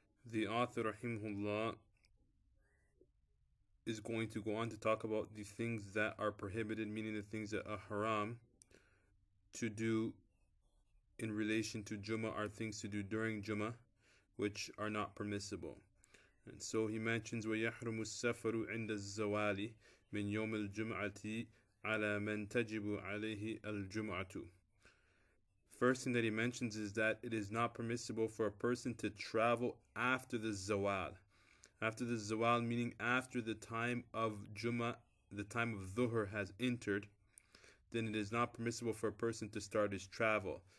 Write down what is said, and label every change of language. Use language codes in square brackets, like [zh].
[en] the author rahimahullah is going to go on to talk about the things that are prohibited, meaning the things that are haram to do in relation to Jummah, are things to do during Jummah which are not permissible. And so he mentions [ar] وَيَحْرُمُ السَّفَرُ عِنْدَ الزَّوَالِ مِنْ يَوْمِ الْجُمْعَةِ عَلَى مَنْ تَجِبُ عَلَيْهِ الْجُمْعَةُ. [en] First thing that he mentions is that it is not permissible for a person to travel after the zawal. After the zawal, meaning after the time of Jummah, the time of Dhuhr has entered, then it is not permissible for a person to start his travel.